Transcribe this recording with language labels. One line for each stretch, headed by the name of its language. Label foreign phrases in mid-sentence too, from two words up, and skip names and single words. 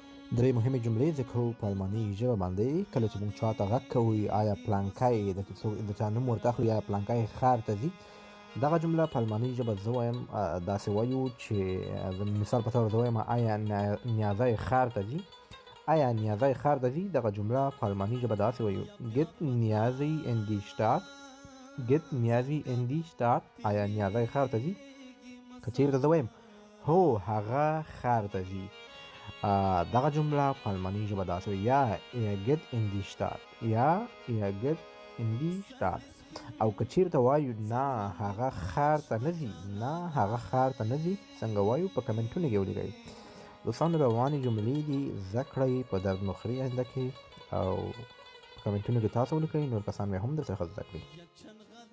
Pashto: درې مهمې جملې ذکر کوو په الماني ژبه باندې. کله چې موږ چاته غږ کوو آیا پلانکی د چا نوم ورته اخلو، یا پلانکی ښار ته ځي، دغه جمله په الماني ژبه زه وایم داسې وایو چې د مثال په توګه زه وایم آیا نیازی ښار ته ځي. آیا نیازی ښار ته ځي، دغه جمله په الماني ژبه داسې وایو
German: Geht Niazi in die Stadt. Geht Niazi in die Stadt.
Pashto: آیا نیازی ښار ته ځي. که چیرته زه وایم هو هغه ښار ته ځي، دغه جمله په الماني ژبه داسې وي یا
German: er geht in die Stadt،
Pashto: یا
German: er geht in die Stadt.
Pashto: او که چیرته وایو نه هغه ښار ته نه ځي، نه هغه ښار ته نه ځي، څنګه وایو؟ په کمنټونو کې ولیکئ. دوستانو روانې جملې دي، زده کړئ په درد نخري آینده کې، او په کمنټونو کې تاسو ولیکئ، نور کسان بیا هم درڅخه زده کړي.